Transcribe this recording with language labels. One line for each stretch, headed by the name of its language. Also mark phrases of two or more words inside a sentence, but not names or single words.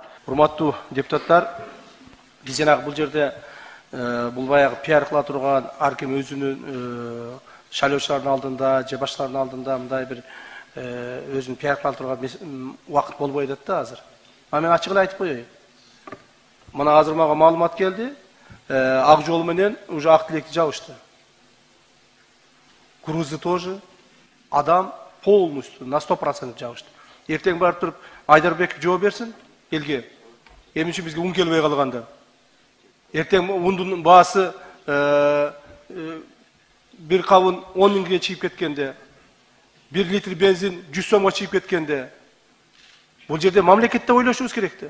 Kyrgyz: Урматтуу депутаттар, биз жанагы бул жерде бул баягы пиар кыла турган ар ким өзүнүн шайлоочулардын алдында же башкалардын алдында мындай бир өзүн пиар кыла турган убакыт болбой атат да азыр. Мен ачык эле айтып коеюн. Мына азыр мага маалымат келди. Ак жол менен уже ак тилекти жабышты.
Russian: Грузы тоже. Адам полностью на 100% жабышты.
Kyrgyz: Эртең барып туруп Айдарбеков жооп берсин элге. Эмне үчүн бизге ун келбей калганда. Эртең ундун баасы бир кабын 10 миңге чыгып кеткенде, 1 литр бензин 100 сомго чыгып кеткенде, бул жерде мамлекетте ойлошубуз керек да.